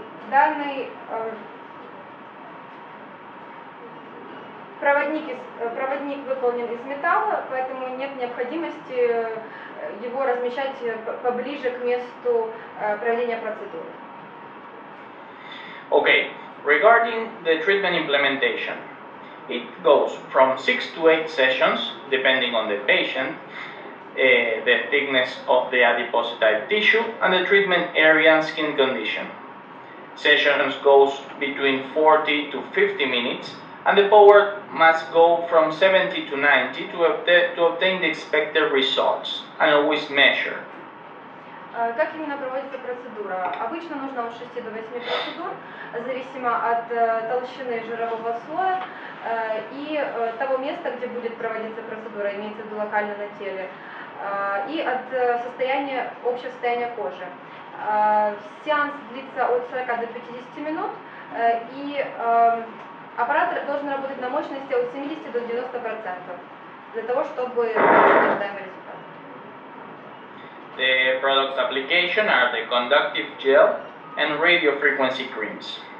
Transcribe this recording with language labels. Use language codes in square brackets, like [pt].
[ru] Данный проводник выполнен из металла, поэтому нет необходимости его размещать поближе к месту проведения процедуры. [en] Okay, regarding the treatment implementation, it goes from 6 to 8 sessions, depending on the patient, the thickness of the adipocyte tissue, and the treatment area and skin condition. Sessions goes between 40 to 50 minutes, and the power must go from 70 to 90 to obtain the expected results, and always measure. [ru] Как именно проводится процедура? Обычно нужно от 6 до 8 процедур, зависимо от толщины жирового слоя и того места, где будет проводиться процедура, имеется в виду локально на теле, и от общего состояния кожи. Сеанс длится от 40 до 50 минут, и аппарат должен работать на мощности от 70 до 90% для того, чтобы получить ожидаемый результат. [en] The products application are the conductive gel and radiofrequency creams.